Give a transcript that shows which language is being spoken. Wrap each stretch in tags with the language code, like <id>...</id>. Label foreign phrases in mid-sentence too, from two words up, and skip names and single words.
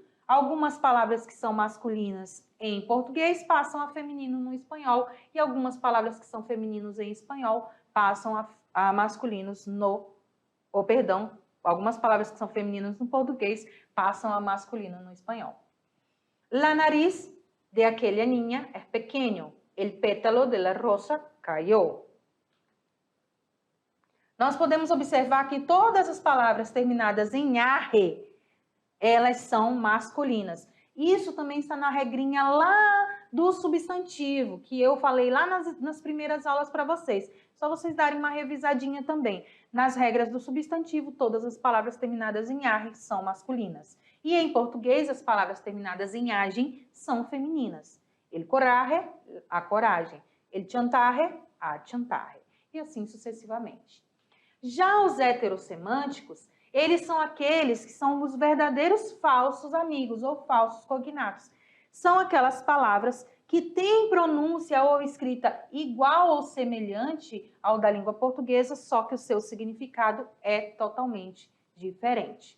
<pt>Algumas palavras que são masculinas em português passam a feminino no espanhol e algumas palavras que são femininos em espanhol passam a masculinos perdão, algumas palavras que são femininas no português passam a masculino no espanhol.</pt> <es>La nariz de aquella niña es pequeño. El pétalo de la rosa cayó.</es> <pt>Nós podemos observar que todas as palavras terminadas em arre, elas são masculinas. Isso também está na regrinha lá do substantivo, que eu falei lá nas primeiras aulas para vocês. Só vocês darem uma revisadinha também. Nas regras do substantivo, todas as palavras terminadas em arre são masculinas. E em português, as palavras terminadas em agem são femininas.</pt> <es>El coraje,</es> <pt>a coragem.</pt> <es>El chantaje,</es> <pt>a chantaje. E assim sucessivamente. Já os heterossemânticos, eles são aqueles que são os verdadeiros falsos amigos ou falsos cognatos. São aquelas palavras que têm pronúncia ou escrita igual ou semelhante ao da língua portuguesa, só que o seu significado é totalmente diferente.</pt>